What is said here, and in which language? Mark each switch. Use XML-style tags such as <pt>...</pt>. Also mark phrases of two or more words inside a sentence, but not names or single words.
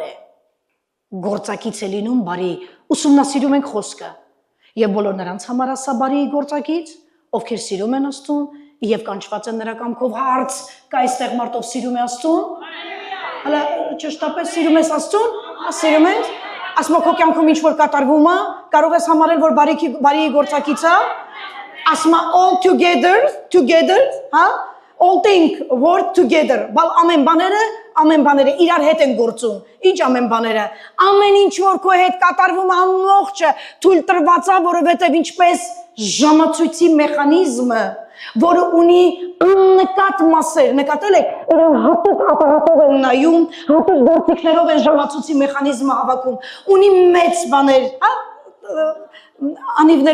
<hy>է, գործակից է լինում բարի, ուսումնասիրում ենք խոսքը, եւ բոլոր նրանց համար ասա բարի գործակից, ովքեր սիրում են Աստծուն եւ կանչված են նրա կամքով հարց, կա այստեղ մարդով սիրում է Աստծուն, հələ ճշտապես սիրում ես Աստծուն, սիրում ես, ասում քո կյանքում ինչ որ կատարվում է, կարող ես համարել որ բարի գործակից է, ասում</hy> <en>all together,</en> <hy>հա?</hy> <en>All things work together,</en> <hy>բալ ամեն բաները իրար հետ են գործում, ինչ ամեն բաները, ամեն ինչ որ քո հետ կատարվում ամբողջը թույլ տրված է, որովհետև ինչպես ժամացույցի մեխանիզմը, որը ունի նկատ մասեր, նկատել եք, հատուկ ապարատով են նայում, հատուկ գործիքներով են ժամացույցի մեխանիզմը հավաքում, ունի մեծ բաներ, անիվներ,</hy>